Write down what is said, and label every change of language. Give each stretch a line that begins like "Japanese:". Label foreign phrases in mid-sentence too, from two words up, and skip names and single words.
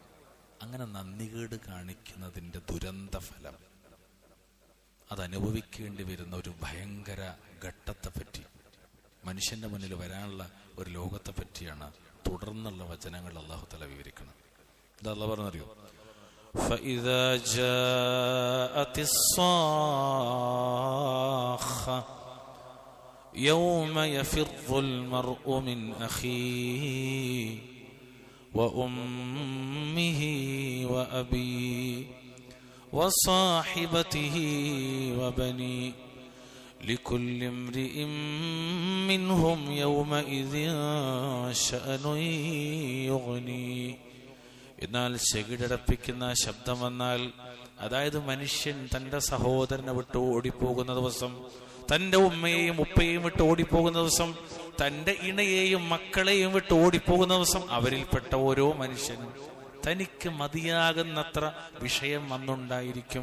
Malayalam: അങ്ങനെ നന്ദികേട് കാണിക്കുന്നതിന്റെ ദുരന്ത ഫലം, അതനുഭവിക്കേണ്ടി വരുന്ന ഒരു ഭയങ്കര ഘട്ടത്തെ പറ്റി, മനുഷ്യന്റെ മുന്നിൽ വരാനുള്ള ഒരു ലോകത്തെ പറ്റിയാണ് തുടർന്നുള്ള വചനങ്ങൾ
Arabic: الله تعالى
Malayalam: വിവരിക്കുന്നത്. ഇത് അല്ലാഹു പറഞ്ഞറിയോ,
Arabic: فإذا جاءت الصاخة يوم يفر المرء من أخيه وأمه وأبيه وصاحبته وبنيه لكل امرئ منهم يومئذ شأن يغنيه.
Malayalam: എന്നാൽ ചെകിടടപ്പിക്കുന്ന ശബ്ദം വന്നാൽ, അതായത് മനുഷ്യൻ തന്റെ സഹോദരനെ വിട്ട് ഓടിപ്പോകുന്ന ദിവസം, തന്റെ ഉമ്മയെയും ഉപ്പയെയും വിട്ട് ഓടിപ്പോകുന്ന ദിവസം, തന്റെ ഇണയെയും മക്കളെയും വിട്ട് ഓടിപ്പോകുന്ന ദിവസം, അവരിൽപ്പെട്ട ഓരോ മനുഷ്യനും തനിക്ക് മതിയാകുന്നത്ര വിഷയം വന്നുണ്ടായിരിക്കും.